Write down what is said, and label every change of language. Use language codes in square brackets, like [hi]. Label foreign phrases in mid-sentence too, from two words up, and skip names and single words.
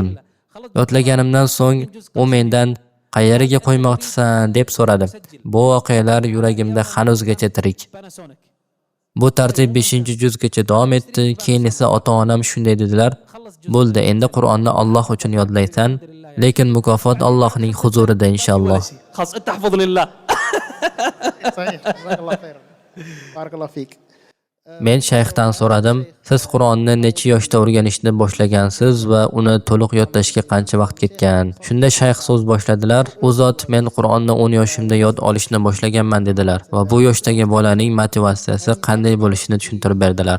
[uz] Yodlaganimdan so'ng u mendan "Qayeriga qo'ymoqchisan?" deb so'radi. Bu voqealar yuragimda hanuzgacha tirik. Bu tartib 5-juzgacha davom etdi. Keyin esa ota-onam shunday dedilar: "Bo'ldi, endi Qur'onni Alloh uchun yodlaysan, lekin mukofot Allohning huzurida inshaalloh." [ar] خلاص انت احفظ لله. صحيح. جزاك الله خيرا. بارك الله فيك. [uz] Men shayxdan so'radim: "Siz Qur'onni necha yoshda o'rganishni boshlagansiz va uni to'liq yodlashga qancha vaqt ketgan?" Shunda shayx so'z boshladilar. "U zot men Qur'onni 10 yoshimda yod olishni boshlaganman" dedilar va bu yoshdagi bolaning motivatsiyasi qanday bo'lishini tushuntirib berdilar.